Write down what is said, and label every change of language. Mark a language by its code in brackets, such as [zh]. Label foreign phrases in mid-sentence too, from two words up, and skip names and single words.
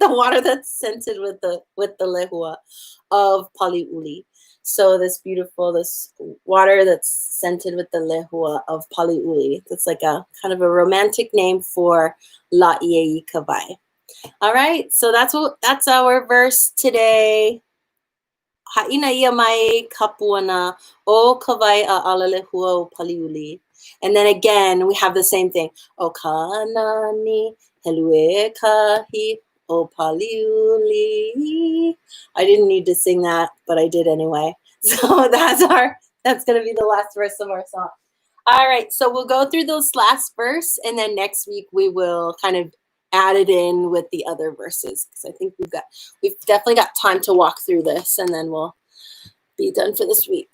[en] The water that's scented with the lehua of paliuli. So this water that's scented with the lehua of paliuli. That's like a kind of a romantic name for la ieikawai. All right, so that's our verse today. [haw] Haina ia mai kapuana o kawai a ala lehua o paliuli. [en] And then again, we have the same thing. [haw] O kanani helue kahi o paliuli. [en] I didn't need to sing that, but I did anyway. So that's going to be the last verse of our song. All right, so we'll go through those last verse, and then next week we will kind of add it in with the other verses, because I think we've definitely got time to walk through this, and then we'll be done for this week.